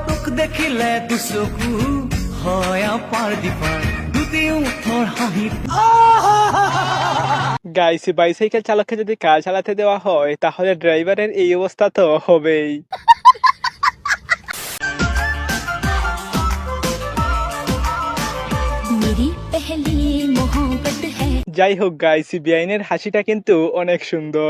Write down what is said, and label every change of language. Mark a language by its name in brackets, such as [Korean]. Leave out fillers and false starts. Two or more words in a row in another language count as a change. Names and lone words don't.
[Assamese] দেখিলে দুচকু হয় আপাৰ দিপাৰ দুটিও থৰ হাঁহিত। [Bangla] গাইস বাইসাইকেল চালককে যদি কার চালাতে দেওয়া হয় তাহলে ড্রাইভারের এই অবস্থা তো হবেই। যাই হোক গাইস বিআইনের হাসিটা কিন্তু অনেক সুন্দর।